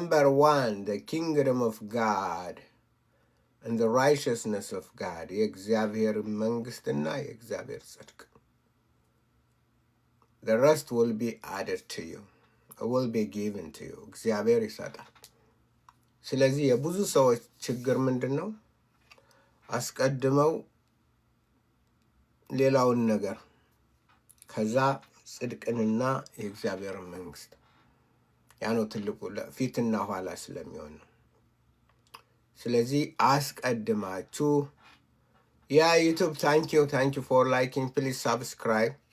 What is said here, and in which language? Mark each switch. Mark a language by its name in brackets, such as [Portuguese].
[English] one, the kingdom of God and the righteousness of God. [Amharic] የእግዚአብሔር መንግስትና የእግዚአብሔር ጽድቅ. [English] The rest will be added to you. It will be given to you. [Amharic] እግዚአብሔር ይሰጣል። ስለዚህ የብዙ ሰዎች ችግር ምንድን ነው? አስቀድመው ሌላውን ነገር ከዛ ጽድቅንና የእግዚአብሔርን መንግስት ያ ነው ትልቁ ፊትና ኋላ ስለሚሆን ነው። ስለዚህ አስቀድማችሁ [English] ዩቱብ ታንክ ዩ ፎር ላይኪንግ ፕሊዝ ሰብስክራይብ